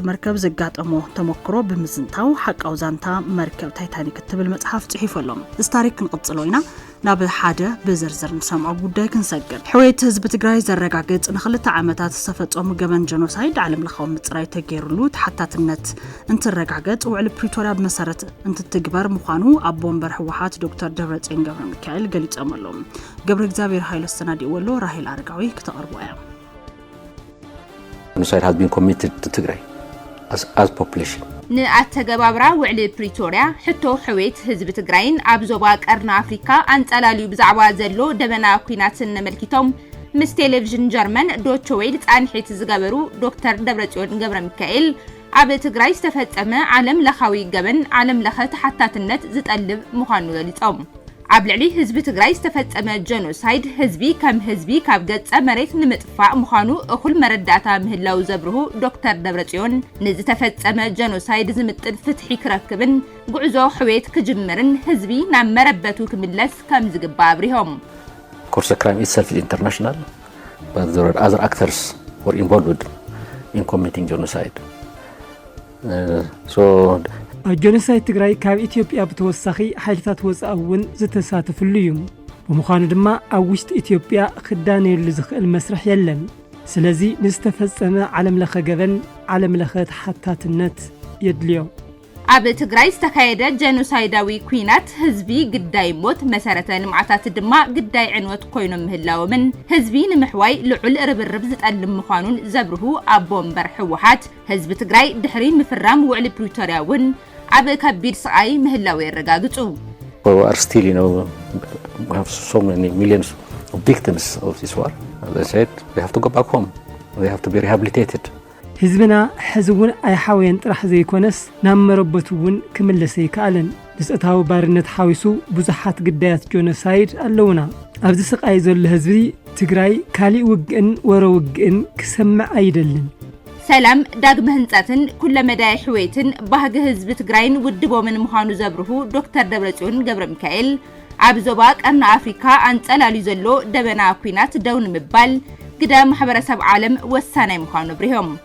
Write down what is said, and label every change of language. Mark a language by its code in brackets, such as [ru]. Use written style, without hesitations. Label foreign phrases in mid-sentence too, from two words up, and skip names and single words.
[ti] መርከብ ዘጋጠሞ ተሞክሮ ብምዝንታው ሓቃው ዛንታ መርከብ ታይታኒክ ትብል መጽሓፍ ጽሒፈሎም እዚ ታሪክ ክንቅጽሎ ኢና ናብ ሓደ ብዝርዝር ንሰምዖ ጉዳይ ክንሰግድ ሕወይት ህዝቢ ትግራይ ዘረጋግጽ ንኽልተ ዓመታት ዝተፈጸሙ ገበን ጀኖሳይድ ዓለም ለኻዊ ምጽራይ ተገይሩሉ ተሓታትነት እንትረጋግጽ ውዕል ፕሪቶሪያ ብመሰረት እንትትግበር ምዃኑ ኣብ ቦምበር ህወሓት ዶክተር ደብረጽዮን ገብረሚካኤል ገሊጾም ኣለዉ ገብረ እግዚአብሔር ኃይለ ዝተናዲወሎ ራሄል አረጋዊ ክትቀርቡ እያ [en] genocide has been committed to Tigray as population [ti] ንኣተገባብራ ውዕል ፕሪቶሪያ ሕቶ ሕወይት ህዝቢ ትግራይን ኣብ ዞባ ቀርና ኣፍሪካ አንጸላልዩ ብዛዕባ ዘሎ ደበና ኩናትን መልኪቶም ምስ ቴሌቪዥን ጀርመን ዶቼ ዌል ጻንሒት ዝገበሩ ዶክተር ደብረጽዮን ገብረሚካኤል ኣብ ትግራይ ዝተፈጸመ ዓለም ለኻዊ ገበን ዓለም ለኸ ተሓታትነት ዝጠልብ ምዃኑ ገሊጾም ኣብ ልዕሊ ህዝቢ ትግራይ ዝተፈጸመ ጀኖሳይድ ህዝቢ ከም ህዝቢ ካብ ገጸ መሬት ንምጥፋእ ምዃኑ እኹል መረዳእታ ምህላው ዘብርሁ ዶክተር ደብረጽዮን ንዝተፈጸመ ጀኖሳይድ ዝምጥን ፍትሒ ክረክብን ጉዕዞ ሕወይት ክጅምርን ህዝቢ ናብ መረበቱ ክምለስ ከም ዝግባእ አብሪሆም [en] Of course the crime itself is international but there are other actors who are involved in committing genocide so [ti] ጀኖሳይድ ትግራይ ካብ ኢትዮጵያ ብተወሳኺ ሓይልታት ወጻእውን ዝተሳተፉሉ እዩ ብምዃኑ ድማ ኣብ ውሽጢ ኢትዮጵያ ክዳነየሉ ዝኽእል መስርሕ የለን ስለዚ ንዝተፈጸመ ዓለም ለኸ ገበን ዓለም ለኸ ተሓታትነት የድልዮ ኣብ ትግራይ ዝተካየደ ጀኖሳይዳዊ ኩናት ህዝቢ ግዳይ ሞት መሰረተ ልምዓታት ድማ ግዳይ ዕንወት ኮይኖም ምህላዎምን ህዝቢ ንምሕዋይ ልዑል ርብርብ ዝጠልም ምዃኑን ዘብርሁ ኣብ ቦምበር ህወሓት ህዝቢ ትግራይ ድሕሪ ምፍራም ውዕል ፕሪቶሪያ ውን ኣብ ከቢድ ስቃይ ምህላው የረጋግጹ [en] we are still we have so many millions of victims of this war as I said they have to go back home they have to be rehabilitated [ti] ህዝብና ሕዝውን ኣይሓወየን ጥራሕ ዘይኮነስ ናብ መረበቱውን ክምለስ ይከኣልን ንስእታዊ ባርነት ሓዊሱ ብዙሓት ግዳያት ጀኖሳይድ ኣለውና ኣብዚ ስቃይ ዘሎ ህዝቢ ትግራይ ካሊእ ውግእን ወረ ውግእን ክሰምዕ ኣይደልን ሰላም ዳግመ ህንጻትን ኩለ መዳይ ሕወይትን ባህጊ ህዝቢ ትግራይን ውድቦምን ምዃኑ ዘብርሁ ዶክተር ደብረጽዮን ገብረሚካኤል ኣብ ዞባ ቀርና ኣፍሪካ አንጸላልዩ ዘሎ ደበና ኩናት ደው ንምባል ግዳ ማሕበረሰብ ዓለም ወሳናይ ምዃኑ ብሪሆም